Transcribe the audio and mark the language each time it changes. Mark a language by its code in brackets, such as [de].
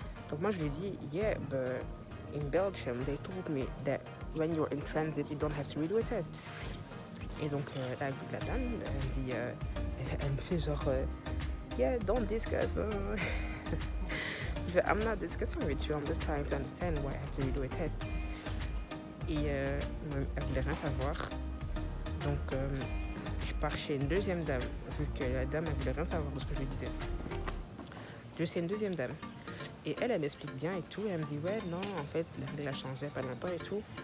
[fr] Donc moi je lui dis, [en] yeah, but in Belgium, they told me that when you're in transit, you don't have to redo a test. [fr] Et donc la dame, elle me dit, elle me fait genre, [en] yeah, don't discuss. I'm not discussing with you, I'm just trying to understand why I have to redo a test. [fr] Et elle voulait rien savoir. Donc je pars chez une deuxième dame, vu que la dame elle voulait rien savoir de ce que je lui disais. Je sais une deuxième dame. Et elle m'explique bien et tout. Et elle me dit, ouais, non, en fait, la règle a changé pas longtemps et tout.